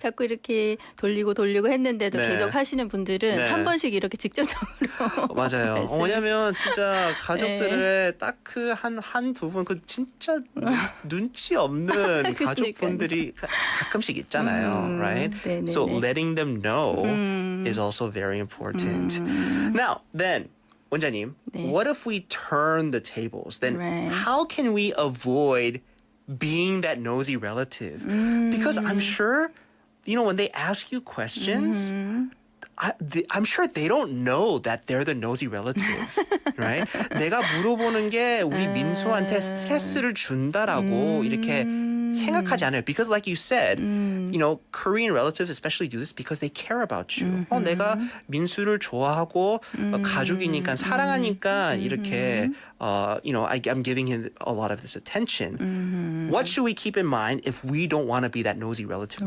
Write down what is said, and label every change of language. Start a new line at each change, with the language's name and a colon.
Korean: 자꾸 이렇게 돌리고 했는데도 네. 계속 하시는 분들은 네. 한 번씩 이렇게 직접적으로 맞아요. 왜냐면 진짜 가족들의 딱 그 한두 분 그 진짜 눈치 없는 가족분들이 가끔씩 있잖아요.
English: Right? So letting them know is also very important. Now, then 원장님, what if we turn the tables? Then how can we avoid being that nosy relative? Because I'm sure, when they ask you questions, I'm sure they don't know that they're the nosy relative, right?
Korean: 내가 물어보는 게 우리 민수한테 스트레스를 준다라고 이렇게 생각하지 않아요.
English: Because like you said, Korean relatives especially do this because they care about you.
Korean: 내가 민수를 좋아하고 가족이니까 사랑하니까 이렇게
English: I'm giving him a lot of this attention. What should we keep in mind if we don't want to be that nosy relative?